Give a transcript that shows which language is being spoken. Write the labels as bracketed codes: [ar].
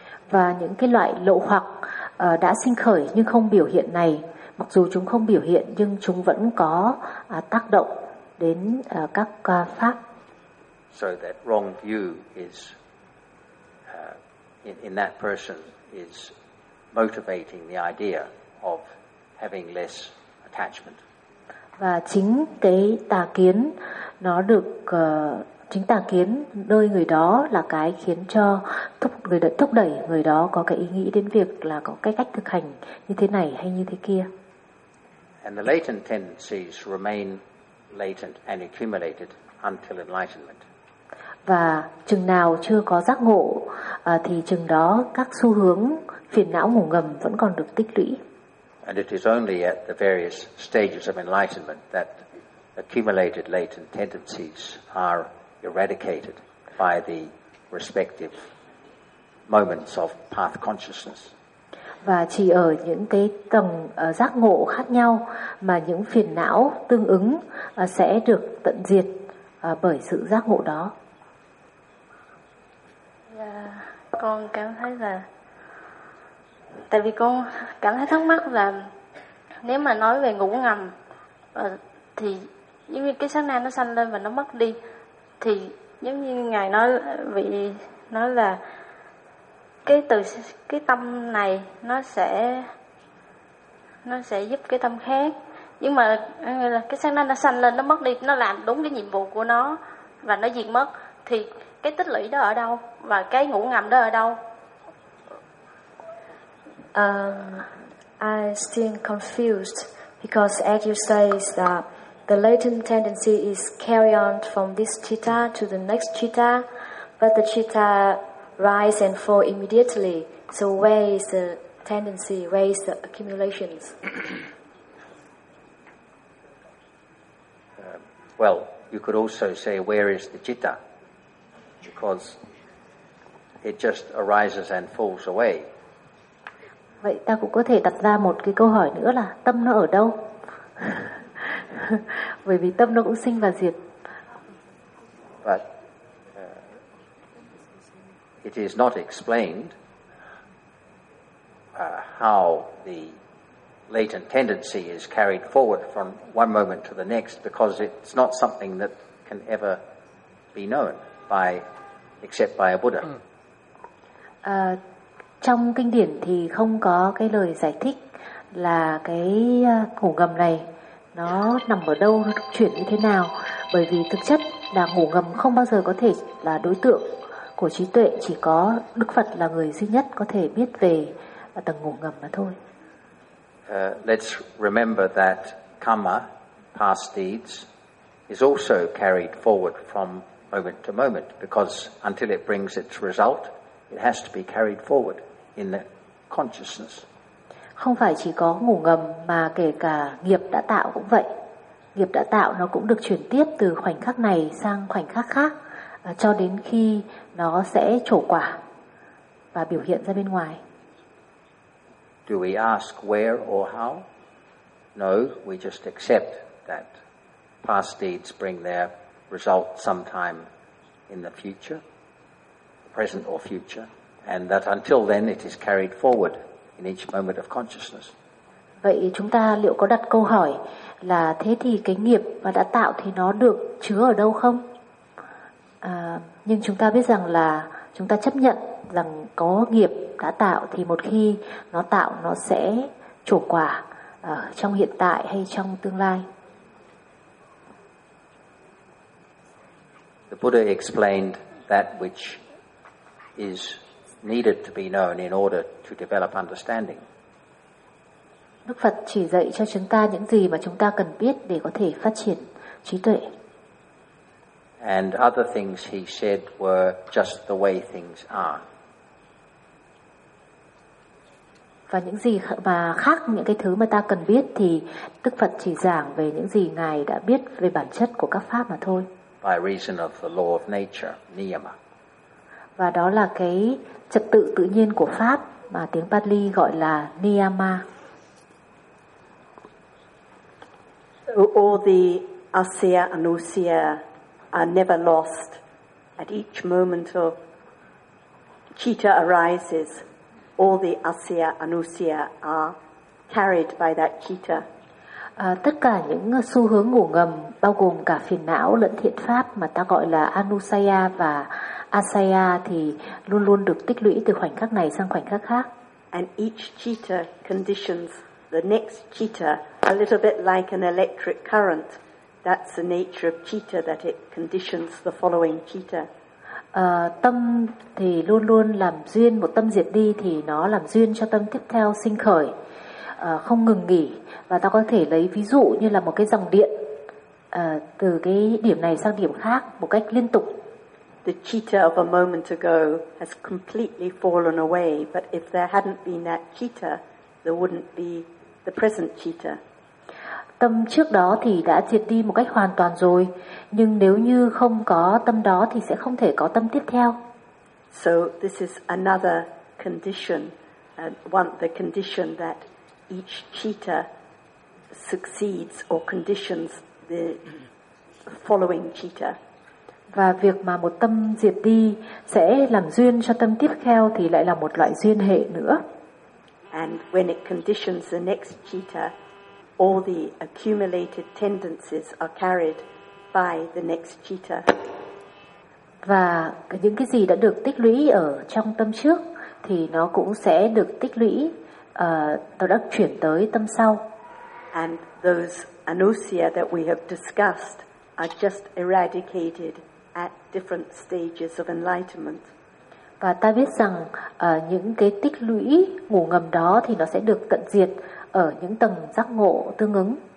[vi] Và những cái loại lậu hoặc đã sinh khởi nhưng không biểu hiện này, mặc dù chúng không biểu hiện nhưng chúng vẫn có tác động đến các pháp. [en] So that wrong view is in that person is motivating the idea of having less attachment. [vi] Và chính cái tà kiến nó được chính tà kiến nơi người đó là cái khiến cho thúc đẩy người đó có cái ý nghĩ đến việc là có cái cách thực hành như thế này hay như thế kia. [en] And the latent tendencies remain latent and accumulated until enlightenment. [vi] Và chừng nào chưa có giác ngộ thì chừng đó các xu hướng phiền não ngủ ngầm vẫn còn được tích lũy. [en] And it is only at the various stages of enlightenment that accumulated latent tendencies are eradicated by the respective moments of path consciousness. [vi] Và chỉ ở những cái tầng giác ngộ khác nhau mà những phiền não tương ứng sẽ được tận diệt bởi sự giác ngộ đó. Dạ, con cảm thấy là tại vì con cảm thấy thắc mắc là nếu mà nói về ngủ ngầm thì giống như cái sáng nay nó sanh lên và nó mất đi, thì giống như ngài nói vị nói là cái từ cái tâm này nó sẽ giúp cái tâm khác, nhưng mà cái sáng nay nó sanh lên nó mất đi, nó làm đúng cái nhiệm vụ của nó và nó diệt mất, thì cái tích lũy đó ở đâu và cái ngủ ngầm đó ở đâu? [en] I still confused because as you say is that the latent tendency is carry on from this citta to the next citta, but the citta rise and fall immediately. So where is the tendency? Where is the accumulations? Well, you could also say where is the citta, because it just arises and falls away. [vi] Vậy ta cũng có thể đặt ra một cái câu hỏi nữa là tâm nó ở đâu? Bởi vì tâm nó cũng sinh và diệt. [en] But it is not explained how the latent tendency is carried forward from one moment to the next, because it's not something that can ever be known by except by a Buddha. [vi] Trong kinh điển thì không có cái lời giải thích là cái ngủ ngầm này nó nằm ở đâu, nó chuyển như thế nào. Bởi vì thực chất là ngủ ngầm không bao giờ có thể là đối tượng của trí tuệ, chỉ có Đức Phật là người duy nhất có thể biết về tầng ngủ ngầm mà thôi. [en] Let's remember that karma, past deeds, is also carried forward from moment to moment, because until it brings its result, it has to be carried forward in the consciousness. [vi] Không phải chỉ có ngủ ngầm mà kể cả nghiệp đã tạo cũng vậy. Nghiệp đã tạo nó cũng được chuyển tiếp từ khoảnh khắc này sang khoảnh khắc khác cho đến khi nó sẽ trổ quả và biểu hiện ra bên ngoài. [en] Do we ask where or how? No, we just accept that past deeds bring their result sometime in the future, present or future, and that until then it is carried forward in each moment of consciousness. [vi] Vậy chúng ta liệu có đặt câu hỏi là thế thì cái nghiệp mà đã tạo thì nó được chứa ở đâu không? Nhưng chúng ta biết rằng là chúng ta chấp nhận rằng có nghiệp đã tạo thì một khi nó tạo nó sẽ trổ quả trong hiện tại hay trong tương lai. [en] The Buddha explained that which is needed to be known in order to develop understanding. [vi] Đức Phật chỉ dạy cho chúng ta những gì mà chúng ta cần biết để có thể phát triển trí tuệ. [en] And other things he said were just the way things are. [vi] Và những gì mà khác những cái thứ mà ta cần biết thì Đức Phật chỉ giảng về những gì Ngài đã biết về bản chất của các pháp mà thôi. [en] By reason of the law of nature, niyama. [vi] Và đó là cái trật tự tự nhiên của pháp mà tiếng Pali gọi là niyama. [en] So all the asya anusya are never lost. At each moment of citta arises, all the asya anusya are carried by that citta. [vi] Tất cả những xu hướng ngủ ngầm bao gồm cả phiền não lẫn thiện pháp mà ta gọi là anusaya và asaya thì luôn luôn được tích lũy từ khoảnh khắc này sang khoảnh khắc khác. [en] And each citta conditions the next citta, a little bit like an electric current. That's the nature of citta, that it conditions the following citta. [vi] Tâm thì luôn luôn làm duyên, một tâm diệt đi thì nó làm duyên cho tâm tiếp theo sinh khởi, không ngừng nghỉ. Và ta có thể lấy ví dụ như là một cái dòng điện từ cái điểm này sang điểm khác một cách liên tục. [en] The citta of a moment ago has completely fallen away, but if there hadn't been that citta, there wouldn't be the present citta. [vi] Tâm trước đó thì đã diệt đi một cách hoàn toàn rồi, nhưng nếu như không có tâm đó thì sẽ không thể có tâm tiếp theo. [en] So this is another condition, the condition that each citta succeeds or conditions the following citta. [vi] Và việc mà một tâm diệt đi sẽ làm duyên cho tâm tiếp theo thì lại là một loại duyên hệ nữa. [en] And when it conditions the next citta, all the accumulated tendencies are carried by the next citta. [vi] Và những cái gì đã được tích lũy ở trong tâm trước thì nó cũng sẽ được tích lũy nó đã chuyển tới tâm sau. [en] And those anusya that we have discussed are just eradicated at different stages of enlightenment. [vi] Và ta biết rằng những cái tích lũy ngủ ngầm đó thì nó sẽ được tận diệt ở những tầng giác ngộ tương ứng.